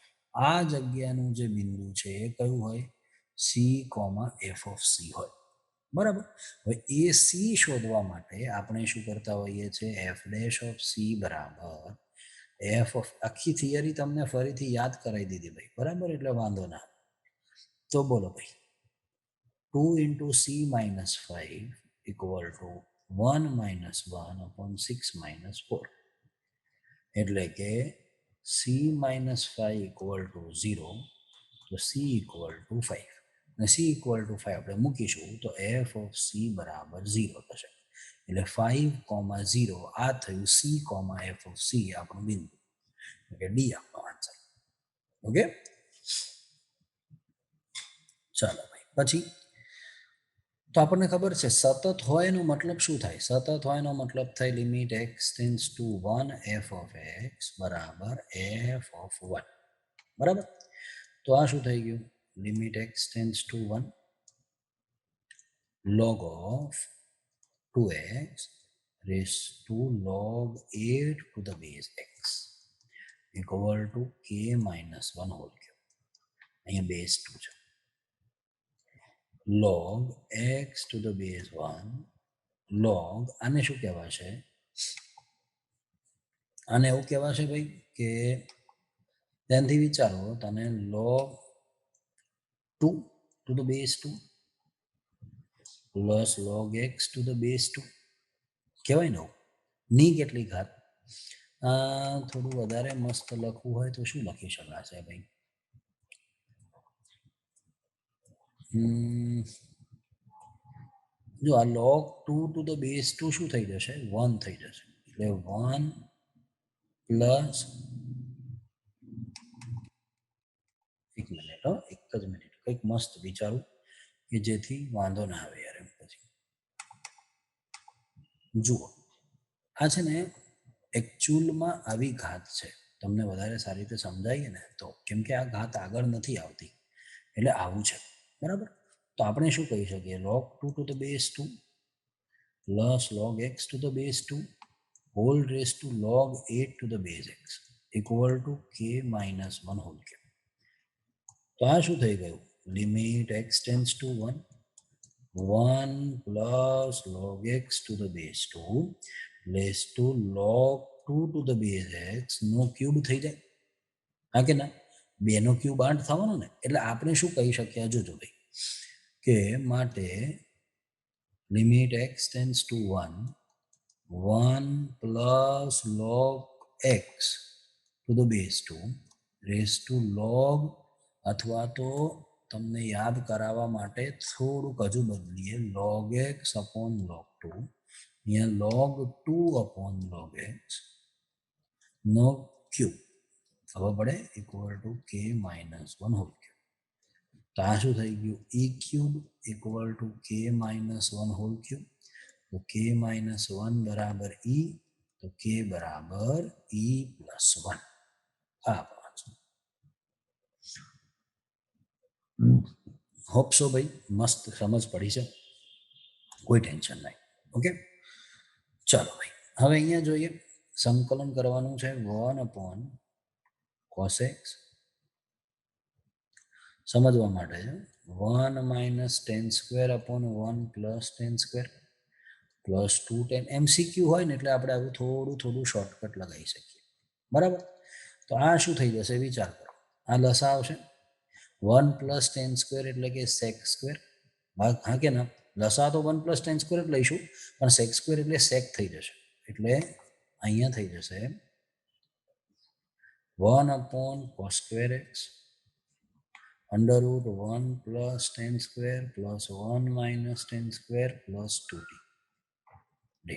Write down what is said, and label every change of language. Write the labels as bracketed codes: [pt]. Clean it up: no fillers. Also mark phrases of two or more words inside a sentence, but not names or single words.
[gu] આ જગ્યાનું જે બિંદુ છે એ કયું હોય? [en] c comma f of c [gu] હોય, બરાબર? હવે એ સી શોધવા માટે આપણે શું કરતા હોઈએ છીએ? [en] f dash of c [gu] બરાબર [en] f of, [gu] આખી થિયરી તમને ફરીથી યાદ કરાવી દીધી ભાઈ, બરાબર? એટલે વાંધો ના. તો બોલો ભાઈ, [en] 2 into c minus 5 equal to 1 minus 1 upon 6 minus 4. એટલે કે c minus 5 equal to 0, તો c equal to 5. [gu] અને [en] c equal to 5 [gu] આપણે મૂકીશું તો [en] f of c [gu] બરાબર 0 થશે. એટલે 5,0 આ થયું [en] c, f of c [gu] આપણું બિંદુ, એટલે ડી આપણો આન્સર. ઓકે, ચાલો ભાઈ, પછી તો આપણને ખબર છે સતત હોય એનો મતલબ શું થાય? સતત હોય એનો મતલબ થાય [en] limit x tends to 1 f of x [gu] બરાબર [en] f of 1, [gu] બરાબર? તો આ શું થઈ ગયું? [en] limit x tends to 1 log of 2x raised to log 8 to the base x equal to k minus 1 whole cube. [gu] અહીંયા બેઝ 2 છે. [en] log x to the base 1 log, [gu] આને શું કહેવાશે? આને એવું કહેવાશે ભાઈ કે ધ્યાનથી વિચારો, તને [en] log 2 to the base 2 plus log x to the base 2 [gu] કહેવાય ને. ની કેટલી ઘાત? થોડું વધારે મસ્ત લખવું હોય તો શું લખી શકાશે ભાઈ? જો આ [en] log 2 to the base 2 [gu] શું થઈ જશે? 1 થઈ જશે. એટલે 1 પ્લસ, એક મિનિટ, એક જ મિનિટ, કંઈક મસ્ત વિચારું કે જેથી વાંધો ના આવે યાર. એમ પછી જુઓ, આ છે ને એકચ્યુઅલમાં આવી ઘાત છે. તમને વધારે સારી રીતે સમજાઈએ ને તો, કેમ કે આ ઘાત આગળ નથી આવતી, એટલે આવું છે, બરાબર? તો આપણે શું કહી શકીએ? [en] log 2 to the base 2 plus log x to the base 2 whole raised to log 8 to the base x equal to k minus 1 whole cube. [gu] તો આ શું થઈ ગયું? [en] limit x tends to 1 1 plus log x to the base 2 raised to log 2 to the base x [gu] નો ક્યુબ થઈ જાય. હા કે ના? 2 નો ક્યુબ 8 થવાનો ને. એટલે આપણે શું કહી શકીએ? જોજો ભાઈ, કે માટે [en] limit x tends to 1 plus log x to the base 2 raised to log, [gu] અથવા તો તમને યાદ કરાવવા માટે થોડુંક હજુ બદલીએ, [en] log x upon log 2, અહીંયા log 2 upon log x [gu] નો ક્યુબ ખબર પડે [en] equal to k minus 1 whole cube. [gu] તો આ શું થઈ ગયું? [en] e cube equal to k minus 1 whole cube. [gu] તો [en] k minus 1 [gu] બરાબર e, તો k બરાબર [en] e plus 1. [gu] આ [en] hope so [gu] ભાઈ, મસ્ત સમજ પડી છે, કોઈ ટેન્શન નહીં. ઓકે, ચાલો ભાઈ, હવે અહીંયા જોઈએ, સંકલન કરવાનું છે [en] 1 upon cos x. [gu] સમજવા માટે [en] 1 minus tan square upon 1 plus tan square plus 2 tan [gu] MCQ હોય ને એટલે આપણે આવું થોડું શોર્ટકટ લગાવી શકીએ, બરાબર. તો આ શું થઈ જશે વિચાર કરો, આ લસા આવશે [en] 1 + tan square [gu] એટલે કે [en] sec square, [gu] હા કે ના, લસા તો [en] 1 + tan square [gu] જ લઈશું, પણ [en] sec square [gu] એટલે sec થઈ જશે, એટલે અહીંયા થઈ જશે [en] 1/cos square x √1 + tan square + 1 - tan square + 2t dt.